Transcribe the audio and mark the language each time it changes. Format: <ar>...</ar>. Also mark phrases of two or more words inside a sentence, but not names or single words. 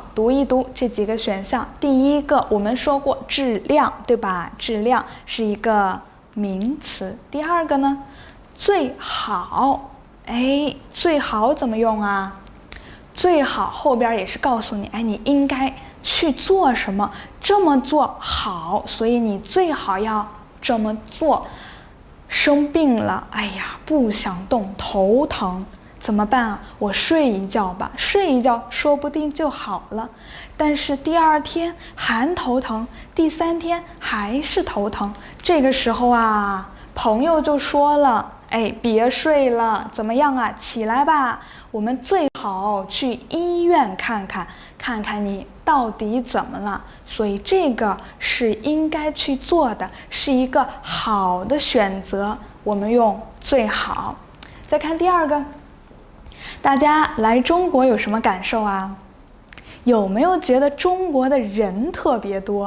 <zh>讀一讀這幾個選項。第一個，我們說過質量，對吧？質量是一個名詞。第二個呢，最好，哎，最好怎麼用啊？最好後邊也是告訴你，哎，你應該去做什麼，這麼做好，所以你最好要這麼做。生病了，哎呀，不想動，頭疼。怎麼辦啊？我睡一覺吧，睡一覺說不定就好了。但是第二天還頭疼，第三天還是頭疼。這個時候啊，朋友就說了， 哎，別睡了，怎麼樣啊？起來吧，我們最好去醫院看看，看看你到底怎麼了。所以這個是應該去做的，是一個好的選擇。我們用最好。再看第二個，大家來中國有什麼感受啊？有沒有覺得中國的人特別多？</zh>